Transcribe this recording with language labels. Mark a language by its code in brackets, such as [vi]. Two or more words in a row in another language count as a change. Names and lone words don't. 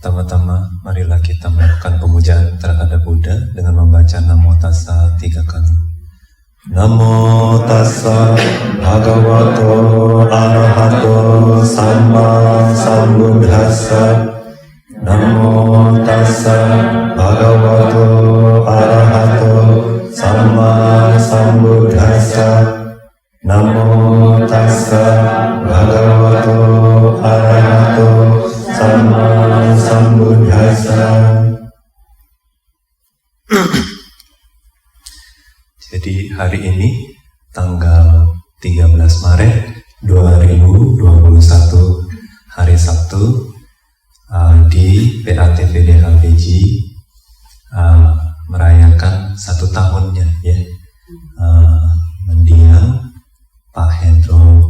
[id] Pertama-tama, marilah kita melakukan pemujaan terhadap Buddha dengan membaca Namo Tassa 3 kali. [pi] Namo Tassa Bhagavato Arahato Samma Sambuddhassa. Namo Tassa Bhagavato Arahato Samma Sambuddhassa. Namo Tassa Bhagavato Arahato Samma Sambuddhassa. [id] Jadi hari ini tanggal 13 Maret 2021 hari Sabtu di PATVD HPG merayakan 1 tahunnya ya mendiang Pak Hendro.